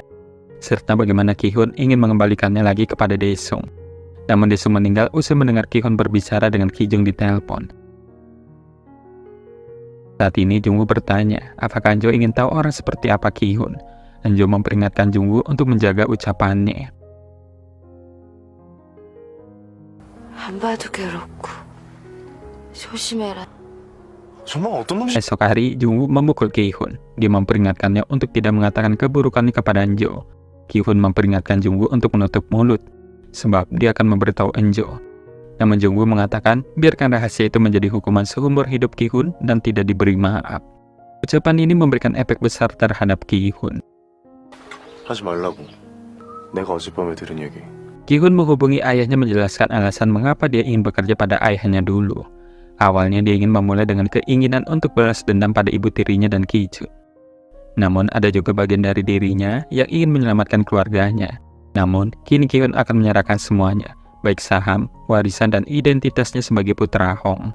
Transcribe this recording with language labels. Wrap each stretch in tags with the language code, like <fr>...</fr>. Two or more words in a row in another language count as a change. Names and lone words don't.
<id>Serta bagaimana Ki-hun ingin mengembalikannya lagi kepada Daesung. Namun Daesung meninggal usai mendengar Ki-hun berbicara dengan Ki-jung di telepon. Saat ini Jungwoo bertanya, apakah Enjo ingin tahu orang seperti apa Ki-hun? Enjo memperingatkan Jungwoo untuk menjaga ucapannya.</id> <ko>안 봐도 괴롭고 조심해라. 정말 어떤 놈이</ko> <id>Esok hari, Jungwoo memukul Ki-hun. Dia memperingatkannya untuk tidak mengatakan keburukannya kepada Enjo. Ki-hun memperingatkan Jungwoo untuk menutup mulut, sebab dia akan memberitahu Enjo. Namun Jungwoo mengatakan, biarkan rahasia itu menjadi hukuman seumur hidup Ki-hun dan tidak diberi maaf. Ucapan ini memberikan efek besar terhadap Ki-hun.</id> <ko>하지 말라고. 내가 어젯밤에 들은 얘기.</ko> <id>Ki-hun menghubungi ayahnya menjelaskan alasan mengapa dia ingin bekerja pada ayahnya dulu. Awalnya dia ingin memulai dengan keinginan untuk balas dendam pada ibu tirinya dan Ki-jun. Namun ada juga bagian dari dirinya yang ingin menyelamatkan keluarganya. Namun kini Ki-hun akan menyerahkan semuanya, baik saham, warisan, dan identitasnya sebagai putra Hong.</id>